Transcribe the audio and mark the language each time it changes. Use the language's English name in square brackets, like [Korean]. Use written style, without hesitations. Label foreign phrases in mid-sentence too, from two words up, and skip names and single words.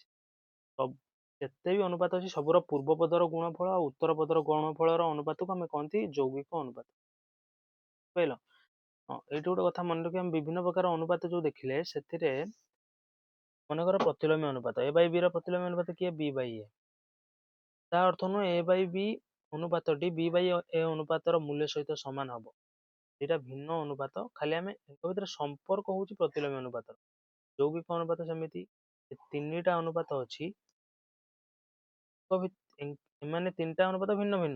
[Odia] ଯେତେ ବି ଅନୁପାତ ଅଛି ସବୁର ପୂର୍ବ ପଦର ଗୁଣଫଳ ଆଉ ଉତ୍ତର ପଦର ଗୁଣଫଳର ଅନୁପାତକୁ ଆମେ କହନ୍ତି ଯୌଗିକ ଅନୁପାତ। ବୁଝିପାରିଲ? ହଁ, ଏଇଠି ଗୋଟେ କଥା ମନେ ରଖିବା, ଆମେ ବିଭିନ୍ନ ପ୍ରକାର ଅନୁପାତ ଯୋଉ ଦେଖିଲେ, ସେଥିରେ ମନେକର ପ୍ରତିଲୋମୀ ଅନୁପାତ, A by B ର ପ୍ରତିଲୋମୀ ଅନୁପାତ କିଏ? B by A। ତା ଅର୍ଥ ନୁହେଁ A by B ଅନୁପାତଟି B by A ଅନୁପାତର ମୂଲ୍ୟ ସହିତ ସମାନ ହବ। ଏଇଟା ଭିନ୍ନ ଅନୁପାତ, ଖାଲି ଆମେ ଏଙ୍କ ଭିତରେ ସମ୍ପର୍କ ହଉଛି ପ୍ରତିଲୋମୀ ଅନୁପାତ। ଯୌଗିକ ଅନୁପାତ ସେମିତି ତିନିଟା ଅନୁପାତ ଅଛି, ଏମାନେ ତିନିଟା ଅନୁପାତ ଭିନ୍ନ ଭିନ୍ନ।